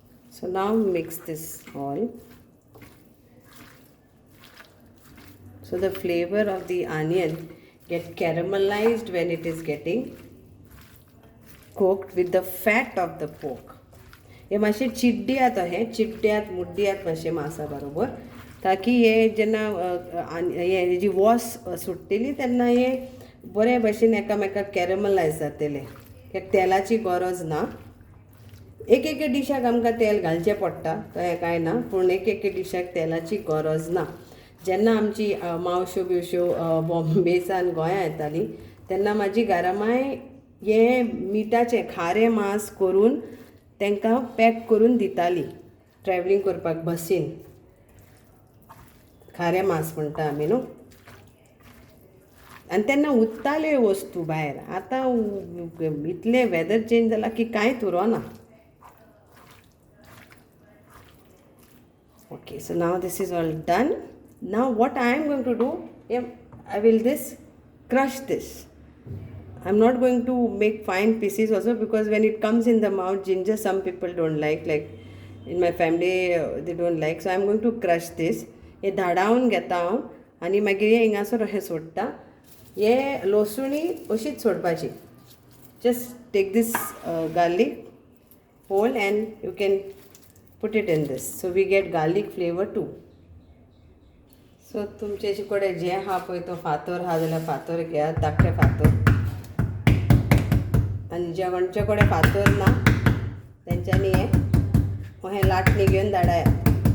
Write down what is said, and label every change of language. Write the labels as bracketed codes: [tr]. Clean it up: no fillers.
[en] So now mix this all. So the flavor of the onion get caramelized when it is getting cooked with the fat of the pork. [kok] हे मातशे चिड्ड्यात चिड्ड्यात मुड्ड्यात मातशे मासा बरोबर, ताकी हे जेन्ना हे जी वॉस सुट्टेली तेन्ना हे बरे भशेन एकामेकाक कॅरमलायज जातले. तेलाची गरज ना. एक एक डिशाक आमकां तेल घालचें पडटा, तो हें कांय ना, पूण एक एक डिशाक तेलाची गरज ना. जेन्ना आमची मावश्यो बिवश्यो बॉम्बेसान गोंया येताली तेन्ना म्हाजी घरामाय हे मिठाचें खारें मांस करून तांकां पॅक करून दिताली ट्रॅवलिंग करपाक बसीन. खारें मांस म्हणटा आमी न्हू. आनी तेन्ना उत्ताल्यो वस्तू भायर. आतां इतलें वेदर चेंज जाला की कांयच उरोना. [en] Okay, so now this is all done. Now what I am going to do, I will crush this. I'm not going to make fine pieces also, because when it comes in the mouth, ginger some people don't like in my family they don't like. So I'm going to crush this. [kok] हे धाडावन घेता हांव आनी मागीर हे हिंगासर अशें सोडटा. हे लसुणी अशीच सोडपाची. [en] Just take this garlic whole and you can put it in this. So we get garlic flavor too. So [kok] तुमचे कडेन जें आहा पळय तो फातर आहा जाल्यार फातर घेयात, धाकटे फातर. आनी जेवणचे कडेन फातर ना तेंच्यांनी हे लाटणी घेवन धाडायात.